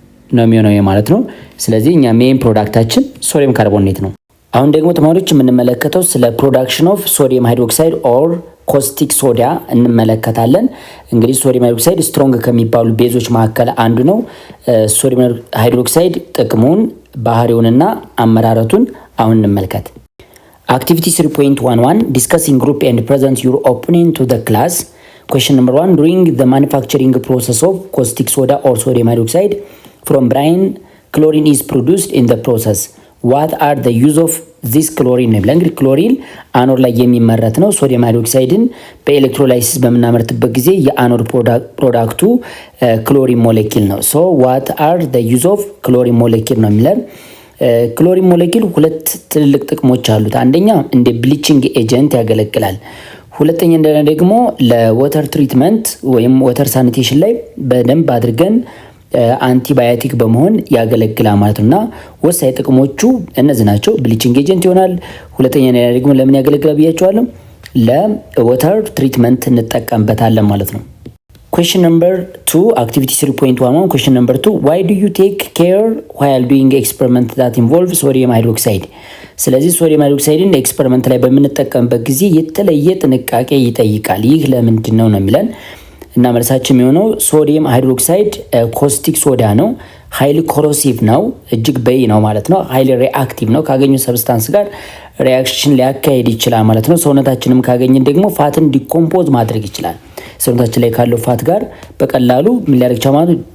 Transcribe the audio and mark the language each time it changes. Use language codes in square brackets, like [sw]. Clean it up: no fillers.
[am] ነው የሚሆነው ማለት ነው። ስለዚህ እኛ ሜን ፕሮዳክታችን ሶዲየም ካርቦኔት ነው። አሁን ደግሞ ተማሪዎች የምንመለከተው ስለ ፕሮዳክሽን ኦፍ ሶዲየም ሃይድሮክሳይድ ኦር ኮስቲክ ሶዳ እንመለከታለን። እንግዲህ ሶዲየም ሃይድሮክሳይድ ስትሮንግ ከሚባሉ ቤዞች መካከል አንዱ ነው። ሶዲየም ሃይድሮክሳይድ ጥቅሙን፣ ባህሪውንና አመራረቱን አሁን እንመልከት። [en] አክቲቪቲ 3.11 ዲስከሲንግ ግሩፕ ኤንድ ፕሬዘንት ዩር ኦፒኒየን ቱ ዘ ክላስ። Question number 1. During the manufacturing process of caustic soda or sodium hydroxide from brine, chlorine is produced in the process. What are the use of this chlorine? [am] እንግዲህ ክሎሪን አኖድ ላይ የሚመረት ነው። ሶዲየም ሃይድሮክሳይድን በኤሌክትሮላይሲስ በምናመርትበት ጊዜ የአኖድ ፕሮዳክቱ ክሎሪን ሞለኪል ነው። ሶ [en] what are the use of chlorine molecule [am] ነው የሚለን። ክሎሪን ሞለኪል ሁለት ትልልቅ ጥቅሞች አሉት። አንደኛ እንደ ብሊቺንግ ኤጀንት ያገለግላል። ሁለተኛ እንደገና ደግሞ ለወተር ትሪትመንት ወይም ወተር ሳኒቴሽን ላይ በደንብ አድርገን አንቲባዮቲክ በመሆን ያገለግላል ማለት ነውና ወሳኝ ጥቅሞቹ እነዚህ ናቸው። ብሊቺንግ ኤጀንት ይሆናል። ሁለተኛ እንደገና ደግሞ ለምን ያገለግላል ብያቸዋለሁ? ለወተር ትሪትመንት እንጠቀምበታለን ማለት ነው። [en] Question number 2 activity 3.11 question number 2 why do you take care while doing experiment that involve sodium hydroxide? [am] ስለዚህ ሶዲየም ሃይድሮክሳይድን ኤክስፐሪመንት ላይ በምንጠቀምበት ጊዜ የተለየ ጥንቃቄ ይጠይቃል። ይህ ለምንድን ነው የሚለን እና መልሳችን የሚሆነው ሶዲየም ሃይድሮክሳይድ ኮስቲክ ሶዳ ነው። ሃይሊ ኮሮሲቭ ነው፣ እጅግ በይ ነው ማለት ነው። ሃይሊ ሪአክቲቭ ነው፣ ካገኙ ሰብስታንስ ጋር ሪአክሽን ሊያካሄድ ይችላል ማለት ነው። ሰውነታችንም ካገኘን ደግሞ ፋትን ዲኮምፖዝ ማድረግ ይችላል። ሰውነታችን ላይ ካለው ፋት ጋር በቀላሉ ምን ሊያደርግ ይችላል?